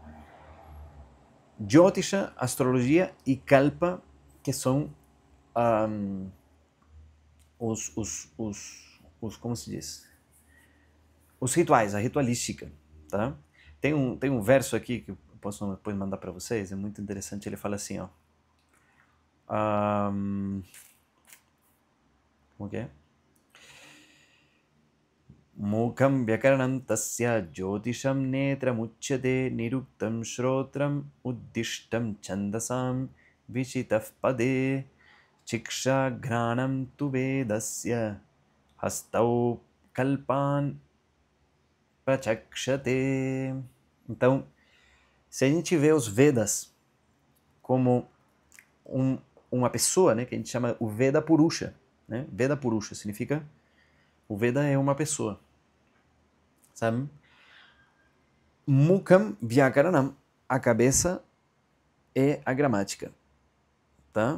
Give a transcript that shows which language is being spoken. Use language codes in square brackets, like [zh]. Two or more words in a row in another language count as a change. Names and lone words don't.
[pt] Jyotisha, astrologia, e Kalpa, que são como se diz? Os rituais, a ritualística, tá? Tem um verso aqui que eu posso depois mandar para vocês, é muito interessante, ele fala assim, ó. Como que é? [sa] मुखं व्याकरणं तस्य ज्योतिषं नेत्रमुच्यते निरुक्तं श्रोत्रम् उद्दिष्टं छन्दसां विचितिः पदे शिक्षा घ्राणं तु वेदस्य हस्तौ कल्पान् प्रचक्षते. [pt] Então, se a gente vê os Vedas como uma pessoa, né, que a gente chama o Veda Purusha, né? Veda Purusha significa o Veda é uma pessoa, sabe? [sa] मुखं व्याकरणम्, [pt] a cabeça é a gramática, tá?